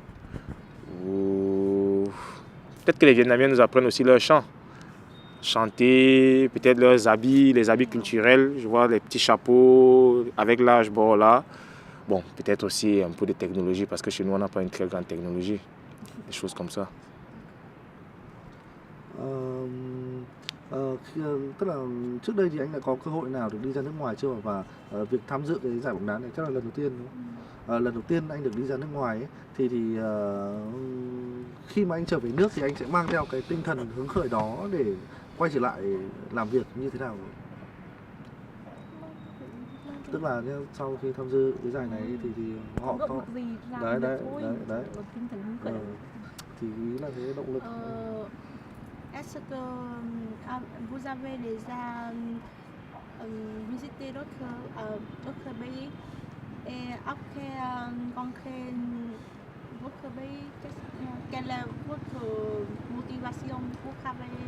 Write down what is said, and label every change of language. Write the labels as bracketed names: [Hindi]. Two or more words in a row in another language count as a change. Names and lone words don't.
[French] Peut-être que les Vietnamiens nous apprennent aussi leur chant. Chanter, peut-être leurs habits, les habits culturels. Je vois les petits chapeaux avec l'âge bord là. Bon, peut-être aussi un peu de technologie parce que chez nous, on n'a pas une très grande technologie. Des choses comme ça. [Vietnamese] Tức là trước đây thì anh đã có cơ hội nào được đi ra nước ngoài chưa, và việc tham dự cái giải bóng đá này chắc là lần đầu tiên đúng không? Lần đầu tiên anh được đi ra nước ngoài ấy, thì khi mà anh trở về nước thì anh sẽ mang theo cái tinh thần hứng khởi đó để quay trở lại làm việc như thế nào? Tức là sau khi tham dự cái giải này thì họ có gì đấy tinh thần hứng khởi. Thì ý là cái động lực. [French] Est-ce que vous avez déjà visité d'autres pays et après rencontrer votre pays, quelle est votre motivation pour travailler